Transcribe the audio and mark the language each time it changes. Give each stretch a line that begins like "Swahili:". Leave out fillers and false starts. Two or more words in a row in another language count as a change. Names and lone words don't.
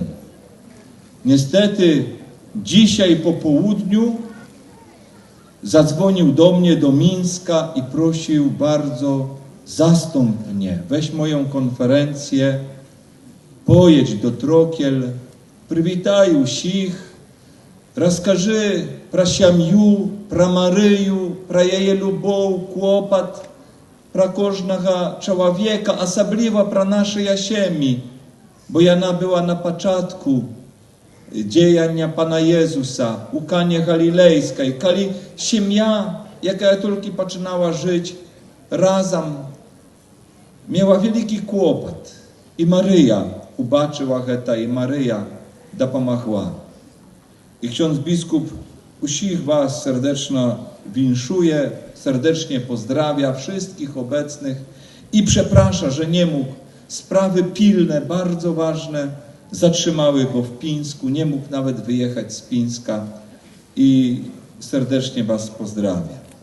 Polish: Niestety dzisiaj po południu zadzwonił do mnie do Mińska i prosił bardzo: zastąp mnie, weź moją konferencję, pojedź do Trokiel, przywitaj
Ukrainian: усіх, розкажи про сім'ю, про Марію, про її любов, клопот, про кожного чоловіка, особливо про наші сім'ї, бо вона була на початку діяння Пана Єзуса у Кані Галілейській, коли сім'я, яка тільки починала жити разом, мала великий клопот.
Polish: I Maryja ubaczyła to i Maryja dopomogła. I ksiądz biskup usich was serdecznie winszuje, serdecznie pozdrawia wszystkich obecnych i przeprasza, że nie mógł. Sprawy pilne, bardzo ważne, zatrzymały go w Pińsku, nie mógł nawet wyjechać z Pińska i serdecznie was pozdrawia.